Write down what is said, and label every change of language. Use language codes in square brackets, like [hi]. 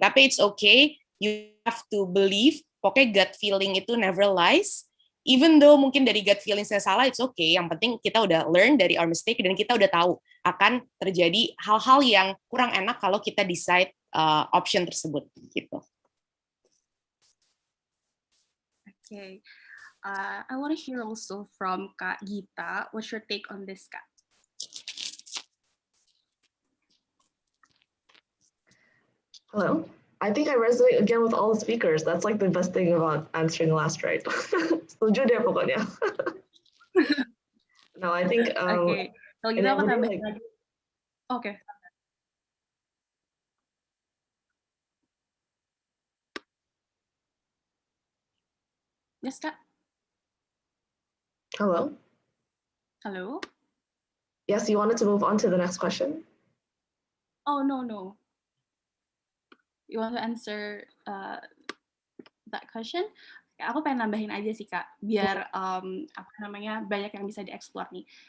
[id] Tapi [en] it's okay, you have to believe, [id] pokoknya gut feeling itu [en] never lies. [id] Even though mungkin dari gut feeling saya salah, [en] it's okay. [id] Yang penting kita udah learn dari [en] our mistake [id] dan kita udah tahu akan terjadi hal-hal yang kurang enak kalau kita decide option tersebut gitu. [en] Okay. I want to hear also from Kak Gita. What's your take on this, Kak? Hello. I think I resonate again with all the speakers. That's like the best thing about answering last, right? [id] Setuju deh pokoknya. [en] No, I think. [id] Okay. Kalau gitu aku tambahin lagi. Okay. [en] Yes, Kak. Hello. Hello. Yes, you wanted to move on to the next question? Oh no. You want to answer that question? [id] Aku pengen nambahin aja sih Kak, biar banyak yang bisa dieksplor nih.